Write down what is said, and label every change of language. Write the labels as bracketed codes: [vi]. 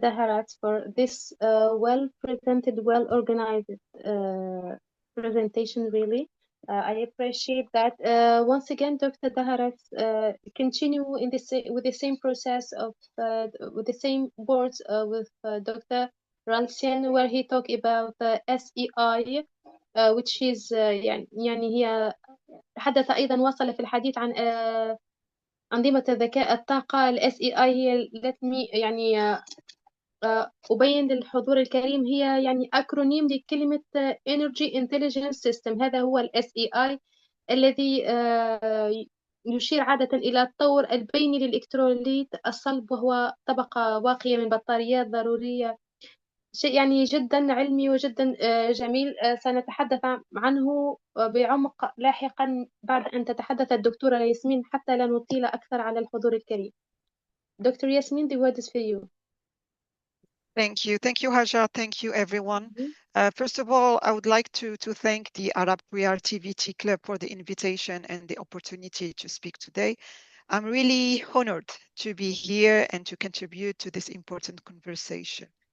[en] Daharat, for this well-presented, well-organized presentation, really. I appreciate that. Once again, Dr. Daharat, continue in with the same process of, with the same words with Dr. [ar] Ralsien, [en] where he talked about SEI, which is [ar] يعني هي تحدث أيضا وصل في الحديث عن أنظمة الذكاء الطاقة. ال SEI هي يعني أبين للحضور الكريم هي يعني أكرونيم لكلمة [en] Energy Intelligence System. [ar] هذا هو ال SEI الذي يشير عادة إلى الطور البيني للإلكتروليت الصلب، وهو طبقة واقية من بطاريات ضرورية شيء يعني جدا علمي وجدا جميل. سنتحدث عنه بعمق لاحقا بعد أن تتحدث الدكتورة ياسمين، حتى لا نطيل أكثر على الحضور الكريم. [en] Doctor Yasmin, the word is for you. Thank you. Thank you, Haja. Thank you, everyone. Mhm. First of all, I would like to thank the Arab Queer TVT Club for the invitation and the opportunity to speak today. I'm really honored to be here and to contribute to this important conversation.